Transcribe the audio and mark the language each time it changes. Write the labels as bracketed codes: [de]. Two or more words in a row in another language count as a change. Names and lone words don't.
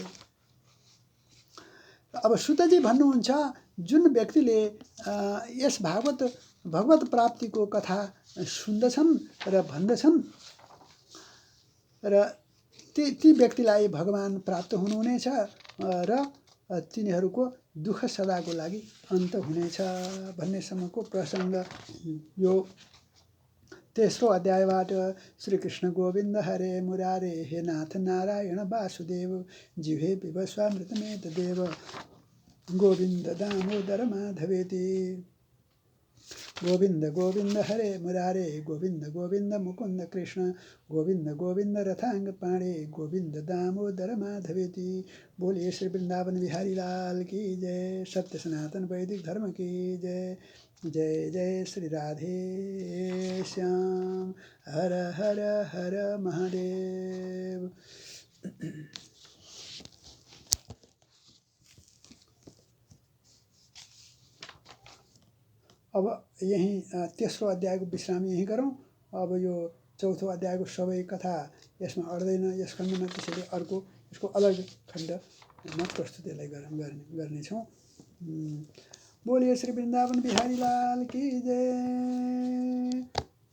[ne] अब सुतजी भन्नुहुन्छ जुन व्यक्तिले यस भगवत प्राप्तिको कथा सुन्दछन् र भन्दछन् र ती व्यक्तिलाई भगवान प्राप्त हुनुहुनेछ र तिनीहरूको दुःख सदाको लागि अन्त हुनेछ भन्नेसम्मको प्रसङ्ग यो तेस्रो अध्यायबाट [sa] श्रीकृष्ण गोविन्द हरे मुरारे हे नाथ नारायण वासुदेव जिह्वे पिबस्वामृतमेतदेव गोविन्द दामोदर माधवेति। गोविन्द गोविन्द हरे मुरारे गोविन्द गोविन्द मुकुन्द कृष्ण गोविन्द गोविन्द रथांग पाणे गोविन्द दामोदर माधवेति। [hi] बोलिए श्री वृंदावन बिहारी लाल की जय। सत्य सनातन वैदिक धर्म की जय। जय जय श्री राधे श्याम। हर हर हर महादेव। [ne] अब यही तेस्रो अध्यायको विश्राम यही गरौँ। अब यो चौथो अध्यायको सबै कथा यसमा अड्दैन। यस खण्डमा त्यसैले अर्को यसको अलग खण्डमा प्रस्तुतिलाई गर्नेछौँ। [hi] बोलिए श्री वृंदावन बिहारी लाल की जय।